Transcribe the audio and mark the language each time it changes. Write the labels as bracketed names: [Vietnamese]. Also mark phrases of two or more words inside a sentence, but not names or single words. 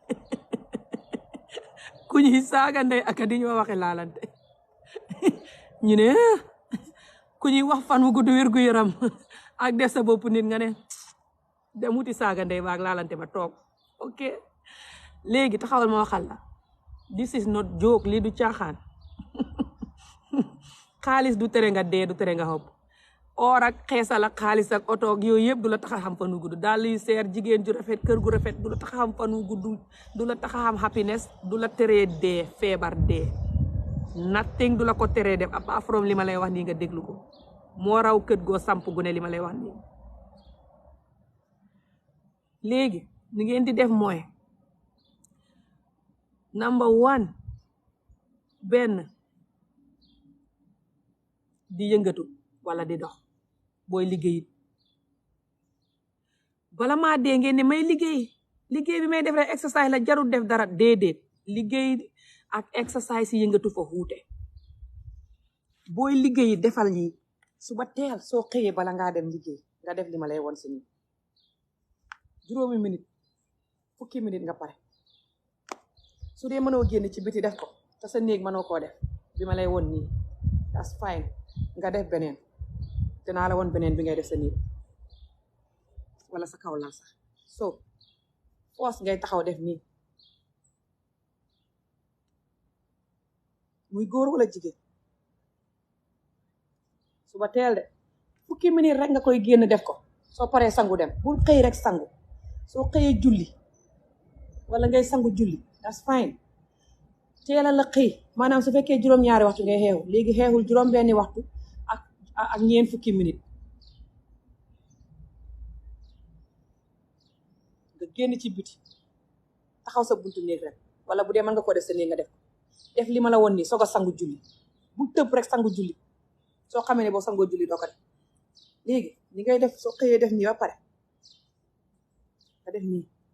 [Wolof] ku ñuy saaga ndey ak di ñoo waxe laalante ñu ne ku ñuy wax fan wu gudd wér gu yaram ak def sa bopp nit nga ne dem wuti saaga ndey baag laalante ba toog ok léegi taxawal ma waxal la [English] this is not joke [Wolof] lii du caaxaan xaalis du tere nga dee du tere nga xob or ak xeesal ak xaalis ak oto ak yooyu yëpp du la tax a xam fan wu gudd daal yu seer jigéen ju rafet kër gu rafet du la tax a xam fan wu gudd du la tax a xam happiness du la teree dee feebar dee nothing du la ko teree def [English] apart from [Wolof] li ma lay wax nii nga déglu ko moo raw kët goo samp gu ne li ma lay wax nii léegi ni ngeen di def mooy number one benn di yëngatu wala di dox booy liggéeyit bala maa dee ngeen ne may liggéey bi may def rek exercice la jarul def dara déedéet liggéey ak exercice yi yëngatu fa wuute booy liggéeyit defal yi suba teel soo xëyee bala ngaa dem liggéey nga def li ma lay won si nii 5 minutes 10 minutes nga pare su dee mënoo génn ci biti def ko te sa néeg mënoo koo def bi ma lay won nii [English] that's fine [Wolof] nga def beneen dinaa la won beneen bi ngay def sa néeg wala sa kaw lal sax so force ngay taxaw def nii muy góor wala jigéen suba teel de fukki minute rek nga koy génn def ko soo paree sangu dem bul xëy rek sangu soo xëyee julli wala ngay sangu julli [English] that's fine [Wolof] teela la xëy maanaam su fekkee juróom-ñaari waxtu ngay xeewu léegi xeewul juróom-benni waxtu ak ñeent fukki minute nga génn ci biti taxaw sa buntu néeg rek wala bu dee mën nga ko def sa néeg nga def li ma la woon nii soog a sangu julli bu tëb rek sangu julli soo xamee ne boo sangoo julli doo ko def léegi ni ngay def soo xëyee def nii ba pare nga def nii